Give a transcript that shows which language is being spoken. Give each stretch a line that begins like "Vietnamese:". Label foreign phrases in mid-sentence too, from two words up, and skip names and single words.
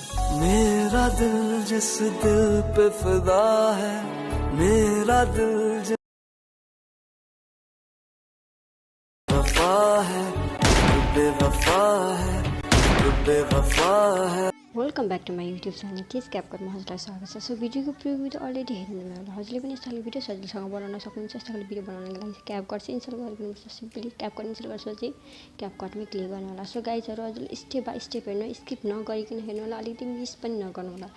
Hindi: मेरा दिल जिस दिल पे फिदा है, मेरा दिल जिस वफा है, तू बेवफा है, तू बेवफा है।
English: welcome back to my YouTube channel
Nepali: केस क्यापकटमा हजुरलाई स्वागत छ। सो भिडियोको प्रिभ्यू त अलरेडी हेर्नुभयो होला। हजुरले पनि यस्तो खालको भिडियो सजिलोसँग बनाउन सक्नुहुन्छ। यस्तो खालको भिडियो बनाउनको लागि क्यापकट चाहिँ इन्स्टल गरिदिनुपर्छ। सिम्पली क्यापकट इन्स्टल गरेपछि क्यापकटमै क्लिक गर्नु होला। सो गाइजहरू हजुरले
English: step by step
Nepali: हेर्नु, स्किप नगरिकन हेर्नु होला, अलिकति मिस पनि नगर्नु होला।